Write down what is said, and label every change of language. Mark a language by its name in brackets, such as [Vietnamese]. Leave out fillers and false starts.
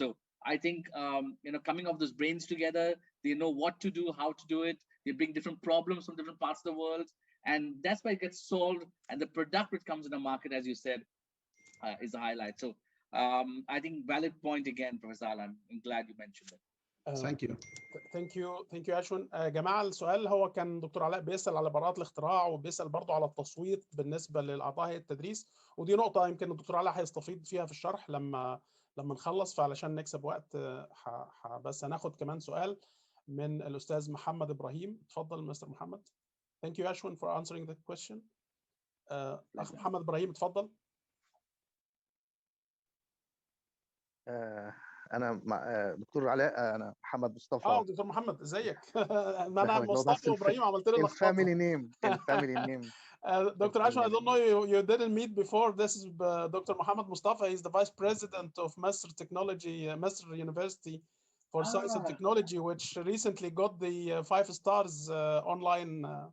[English] So I think coming off those brains together, they know what to do, how to do it. They bring different problems from different parts of the world, and that's why it gets solved. And the product which comes in the market, as you said, is a highlight. So I think valid point again, Professor Ala. I'm glad you mentioned it. Thank you. Thank you Ashwin. [Arabic] جماعة السؤال هو كان دكتور علاء بيسأل على براءات الاختراع، وبيسأل برضه على التصويت بالنسبة للأعضاء هيئة التدريس، ودي نقطة يمكن الدكتور علاء هيستفيد فيها في الشرح لما نخلص. فعلشان نكسب وقت بس هناخد كمان سؤال من الأستاذ محمد إبراهيم. اتفضل مستر محمد. [English] Thank you Ashwin for answering the question. [Arabic] أخ محمد إبراهيم اتفضل. انا مع دكتور علاء، انا محمد مصطفى. دكتور محمد ازيك؟ ما انا مصطفى وابراهيم عملت لي لخبطه. [English] الفاميلي name Dr. Ashwin, I don't know you didn't meet before. This is Dr. Muhammad Mustafa. He's the vice president of Masr University for Science and Technology, which recently got the 5 stars online.